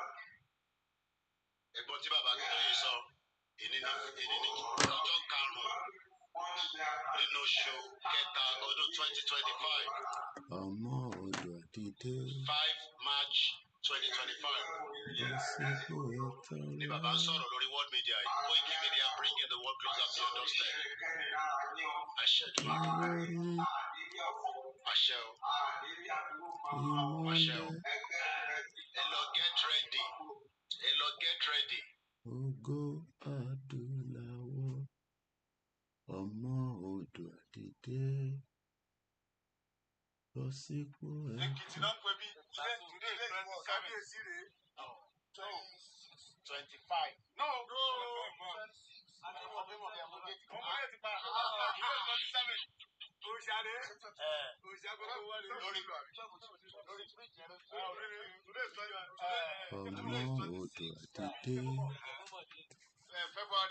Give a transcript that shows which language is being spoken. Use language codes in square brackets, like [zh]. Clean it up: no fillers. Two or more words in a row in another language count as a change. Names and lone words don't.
[yo] Ẹ̀gbọ́n tí bàbá Akintoye sọ. Èní ni ọjọ́ karùn-ún nínú oṣù kẹta ọdún 2025. Ọmọ odò àdédé, [en] 5 March 2025. [yo] bọ́ sípò ẹ̀tọ́ Ni rẹ. bàbá ń sọ̀rọ̀ lórí [en] world media [yo] yìí. [en] Koiki Media bringing the world closer to your doorstep. [yo] Àṣẹ Èdùmàrè. Ìwọ ni Àṣẹ o. Àṣẹ o. ìmọ́lẹ̀ Ẹ lọ [en] get ready. [yo] Ẹ lọ [en] get ready. [yo] ògo adúláwọ̀, ọmọ odò àdédé, bọ́ sípò ẹ̀tọ́. náà pè mí. [en] Today is 25. No. [yo] Ọmọ odò àdédé, [en] February